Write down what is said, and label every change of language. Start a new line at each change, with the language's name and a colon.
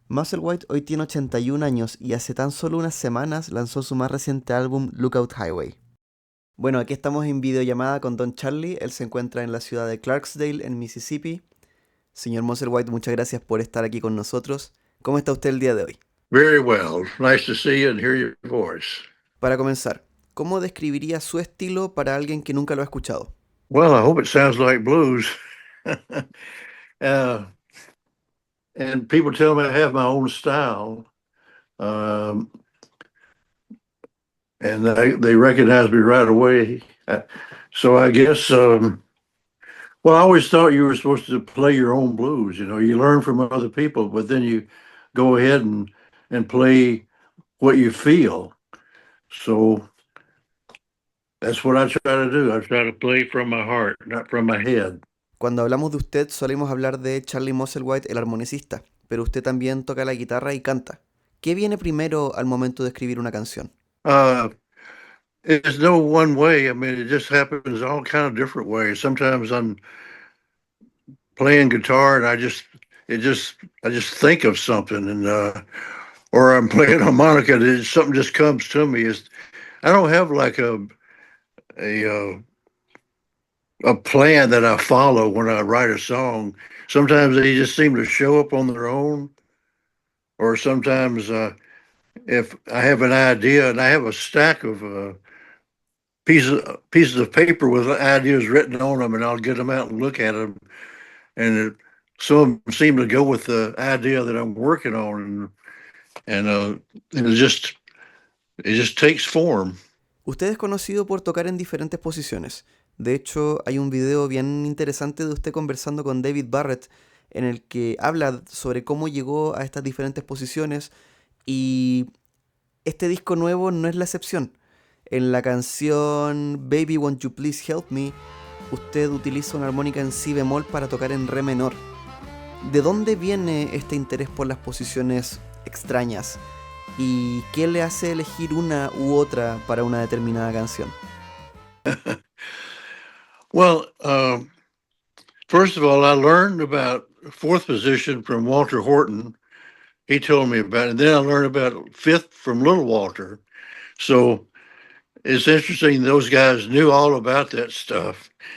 Spanish: Musselwhite hoy tiene 81 años y hace tan solo unas semanas lanzó su más reciente álbum Lookout Highway. Bueno, aquí estamos en videollamada con Don Charlie. Él se encuentra en la ciudad de Clarksdale, en Mississippi. Señor Musselwhite, muchas gracias por estar aquí con nosotros. ¿Cómo está usted el día de hoy?
English: Very well. Nice to see you and hear your voice.
Spanish: Para comenzar, ¿cómo describiría su estilo para alguien que nunca lo ha escuchado?
English: Well, I hope it sounds like blues. uh, and people tell me I have my own style. Um, and they recognize me right away. So I guess, well, I always thought you were supposed to play your own blues. You know, you learn from other people, but then you go ahead and play what you feel. So that's what I try to do. I try to play from my heart, not from my head.
Spanish: Cuando hablamos de usted solemos hablar de Charlie Musselwhite, el armonicista, pero usted también toca la guitarra y canta. ¿Qué viene primero al momento de escribir una canción?
English: Uh, There's no one way. I mean, it just happens all kind of different ways. Sometimes I'm playing guitar and I just think of something, and or I'm playing harmonica and something just comes to me. I don't have like a uh, a plan that I follow when I write a song. Sometimes they just seem to show up on their own, or sometimes if I have an idea and I have a stack of pieces of paper with ideas written on them, and I'll get them out and look at them, and some of them seem to go with the idea that I'm working on, and it just takes form.
Spanish: Usted es conocido por tocar en diferentes posiciones. De hecho, hay un video bien interesante de usted conversando con David Barrett en el que habla sobre cómo llegó a estas diferentes posiciones y este disco nuevo no es la excepción. En la canción Baby Won't You Please Help Me, usted utiliza una armónica en si bemol para tocar en re menor. ¿De dónde viene este interés por las posiciones extrañas? ¿Y qué le hace elegir una u otra para una determinada canción?
English: Well, first of all, I learned about fourth position from Walter Horton. He told me about it. And then I learned about fifth from Little Walter. So it's interesting. Those guys knew all about that stuff.